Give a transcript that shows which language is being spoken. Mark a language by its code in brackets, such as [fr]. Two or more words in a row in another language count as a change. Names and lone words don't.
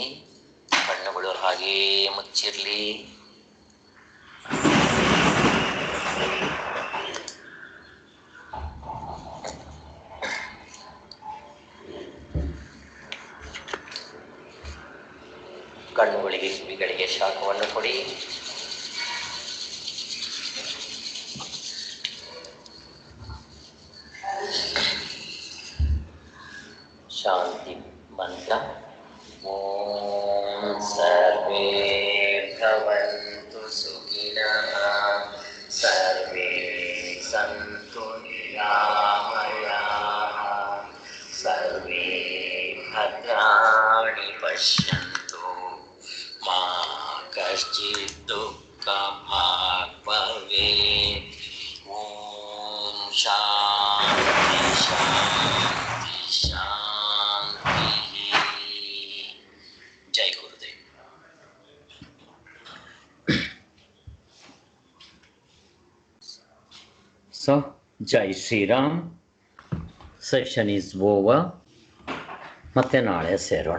[kn] ಕಣ್ಣುಗಳು ಹಾಗೇ ಮುಚ್ಚಿರಲಿ. ಕಣ್ಣುಗಳಿಗೆ ಕಿವಿಗಳಿಗೆ ಶಾಖವನ್ನು ಕೊಡಿ. ಶಾಂತಿ ಮಂತ್ರ. [sa] ಓಂ ಸರ್ವೇ ಭವಂತು ಸುಖಿನಃ ಸರ್ವೇ ಸಂತು ನಿರಾಮಯಾಃ ಸರ್ವೇ ಭದ್ರಾಣಿ ಪಶ್ಯಂತು ಮಾ ಕಶ್ಚಿತ್ ದುಃಖಭಾಗ್ ಭವೇತ್. ಓಂ ಶಾಂತಿ ಶಾಂತಿ ಶಾಂತಿ. [kn] ಜೈ ಗುರುದೇವ್. ಸೊ ಜೈ ಶ್ರೀರಾಮ್. [en] session is over. [kn] ಮತ್ತೆ ನಾಳೆ ಸೇರೋಣ.